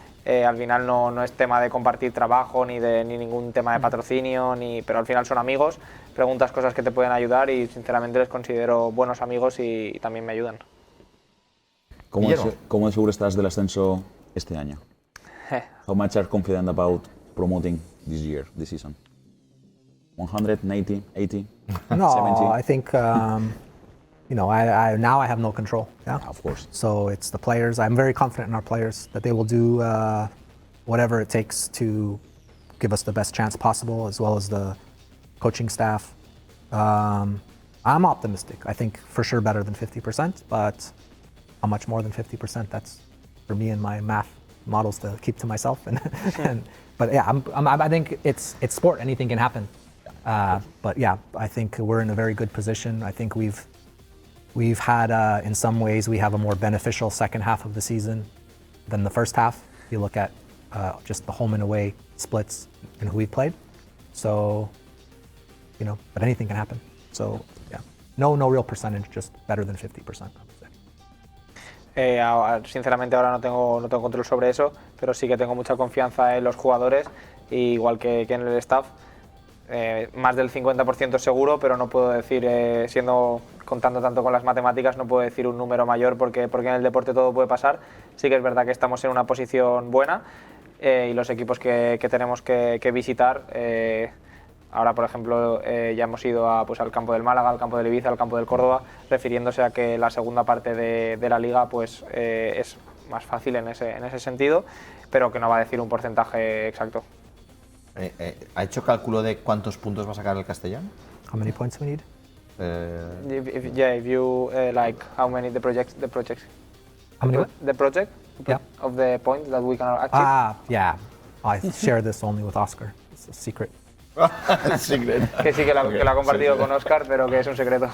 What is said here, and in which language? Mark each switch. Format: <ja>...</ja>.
<es>Al final no es tema de compartir trabajo ni ningún tema de patrocinio, pero al final son amigos, preguntas cosas que te pueden ayudar y sinceramente les considero buenos amigos y también me ayudan. ¿Cómo de seguro estás del ascenso este año?</es> <en>How much are confident about promoting this season? 100, 80, 80, No, 70? I think you know, now I have no control. Yeah, Of course. So it's the players. I'm very confident in our players that they will do whatever it takes to give us the best chance possible, as well as the coaching staff. I'm optimistic. I think for sure better than 50%, but how much more than 50%? That's for me and my math models to keep to myself. But yeah, I think it's sport. Anything can happen. But yeah, I think we're in a very good position. I think we've had, in some ways, we have a more beneficial second half of the season than the first half. If you look at just the home and away splits and who we played. So, you know, but anything can happen. So yeah, no real percentage, just better than 50%, I would say.</en> <es>Sinceramente ahora no tengo control sobre eso, pero sí que tengo mucha confianza en los jugadores, igual que en el staff. Más del 50% seguro, pero no puedo decir, contando tanto con las matemáticas, no puedo decir un número mayor porque en el deporte todo puede pasar. Sí que es verdad que estamos en una posición buena y los equipos que tenemos que visitar, ahora por ejemplo ya hemos ido al campo del Málaga, al campo del Ibiza, al campo del Córdoba, refiriéndose a que la segunda parte de la liga pues, es más fácil en ese sentido, pero que no va a decir un porcentaje exacto. ¿Ha hecho cálculo de cuántos puntos va a sacar el Castellón?</es> <en>How many points we need? If you like how many the projects How many what? the project Yeah. of the points that we can achieve. Yeah. I share this only with Oscar. It's a secret. Secret.</en> <es>Que sí que lo ha compartido con Oscar, pero que es un secreto.</es>